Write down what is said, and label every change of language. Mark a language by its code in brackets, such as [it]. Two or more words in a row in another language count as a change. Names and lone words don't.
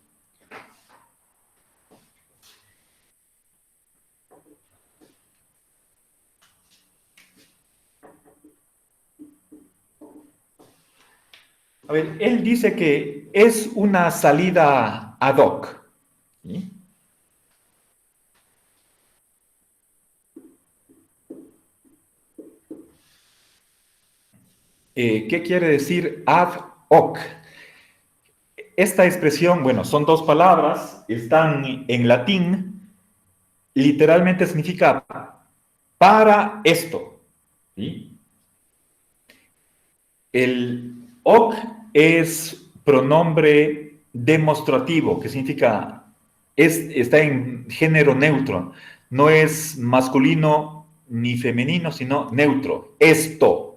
[es] A ver, él dice que es una salida [la] ad hoc. [es] ¿Sí? ¿Qué quiere decir [la] ad hoc? [es] Esta expresión, bueno, son dos palabras, están en latín, literalmente significa para esto. ¿Sí? El hoc es pronombre demostrativo, que significa, está en género neutro, no es masculino ni femenino, sino neutro, esto.